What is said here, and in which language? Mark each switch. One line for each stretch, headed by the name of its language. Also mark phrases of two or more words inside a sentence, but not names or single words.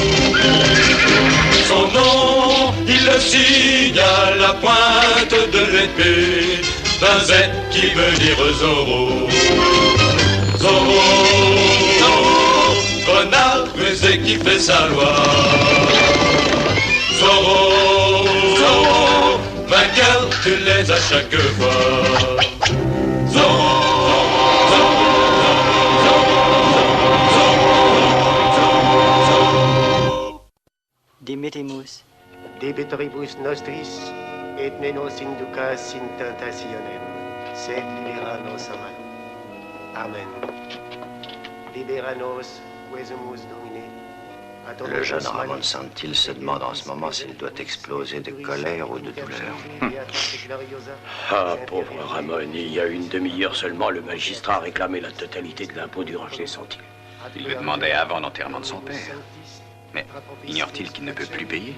French: Son nom, il le signe à la pointe de l'épée, d'un Z qui veut dire Zorro. Zorro, Zorro, renard rusé qui fait sa loi. Zorro, Zorro, vainqueur, tu l'es à chaque fois. Zorro.
Latin: Dimittimus. Debitoribus nostris, et ne nos inducas in tentationem, sed libera nos a malo. Amen. Libera nos, quesumus Domine.
French: Le jeune Ramon Santil se demande en ce moment s'il doit exploser de colère ou de douleur. Ah, pauvre Ramon, il y a une demi-heure seulement, le magistrat réclamait la totalité de l'impôt du ranch des Santil. Il le demandait avant l'enterrement de son père. Mais ignore-t-il qu'il ne peut plus payer?